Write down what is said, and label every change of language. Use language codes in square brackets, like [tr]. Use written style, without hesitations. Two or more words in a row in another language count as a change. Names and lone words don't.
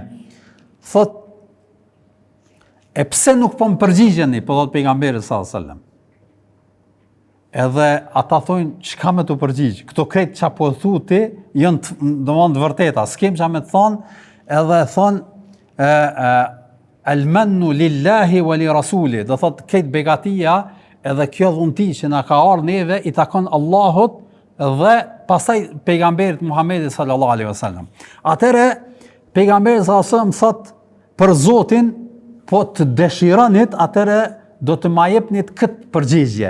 [sq] Thot, e pse nuk po më përgjigjeni, po thot pejgamberi [ar] صلى الله عليه وسلم. [sq] Edhe ata thonë, çka me të përgjigj? Këto krejt çka po thu ti janë domthonë të vërteta, s'kem çka me të thonë, edhe thonë [ar] المن لله ولرسوله, [sq] do thot këtë begatia edhe kjo dhunti që na ka ardhur neve i takon Allahut dhe pastaj pejgamberit Muhamedit [ar] صلى الله عليه وسلم. [sq] Atëre pejgamberi [ar] صلى الله عليه وسلم [sq] thot për Zotin, po të dëshironit, atëre do të ma jepnit këtë përgjigje.